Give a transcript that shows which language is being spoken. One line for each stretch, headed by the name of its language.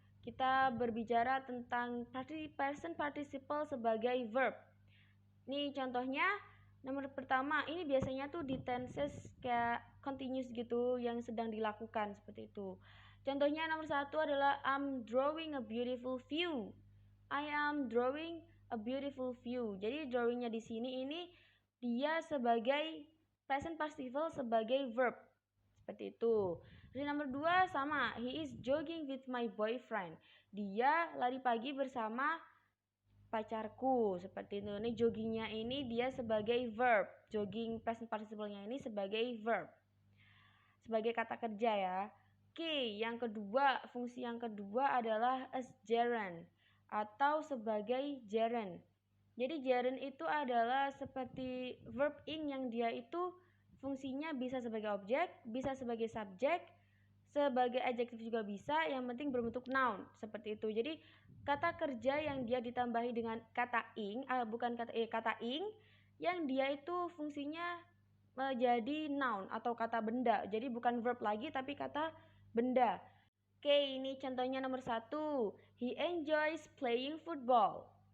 Indonesian: Kita berbicara tentang present participle sebagai verb. Nih, contohnya nomor pertama, ini biasanya tuh di tenses kayak continuous gitu yang sedang dilakukan seperti itu. Contohnya nomor satu adalah
English: I'm drawing a beautiful view. I am drawing a beautiful view.
Indonesian: Jadi drawingnya di sini ini dia sebagai present participle sebagai verb. Seperti itu. Jadi nomor dua sama,
English: he is jogging with my boyfriend.
Indonesian: Dia lari pagi bersama pacarku. Seperti itu. Ini joggingnya ini dia sebagai verb. Jogging present participle-nya ini sebagai verb. Sebagai kata kerja ya. Oke, yang kedua, fungsi yang kedua adalah
English: as gerund
Indonesian: atau sebagai gerund. Jadi gerund itu adalah seperti verb ing yang dia itu fungsinya bisa sebagai objek, bisa sebagai subjek, sebagai adjektif juga bisa, yang penting berbentuk noun seperti itu. Jadi kata kerja yang dia ditambahi dengan kata ing, kata ing yang dia itu fungsinya menjadi noun atau kata benda. Jadi bukan verb lagi tapi kata benda. Oke, ini contohnya nomor satu.
English: He enjoys playing football.